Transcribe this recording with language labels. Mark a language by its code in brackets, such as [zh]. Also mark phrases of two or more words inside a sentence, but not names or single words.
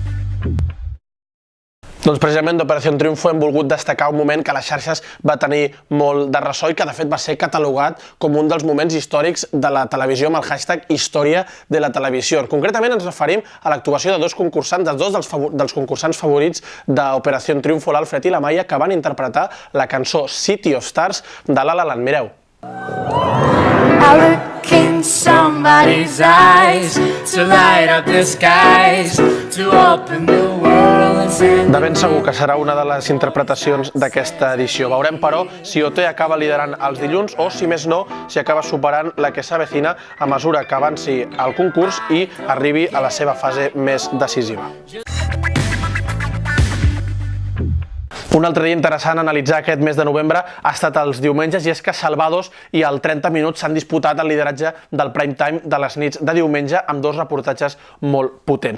[ca] Doncs precisament d'Operación Triunfo hem volgut destacar un moment que a les xarxes va tenir molt de ressò i que de fet va ser catalogat com un dels moments històrics de la televisió amb el hashtag Història de la televisió. Concretament ens referim a l'actuació de dos concursants, dels concursants favorits d'Operación Triunfo, l'Alfred i la Maia, que van interpretar la cançó City of Stars de La La Land. Mireu. [en] I look in somebody's eyes to light up the skies, to open the world and send. [ca] De ben segur que serà una de les interpretacions d'aquesta edició. Veurem, però, si OT acaba liderant els dilluns o, si més no, si acaba superant La que s'avecina a mesura que avanci el concurs i arribi a la seva fase més decisiva. Un altre dia interessant a analitzar aquest mes de novembre ha estat els diumenges, i és que Salvados i el 30 minuts s'han disputat el lideratge del [en] prime time [ca] de les nits de diumenge amb dos reportatges molt potents.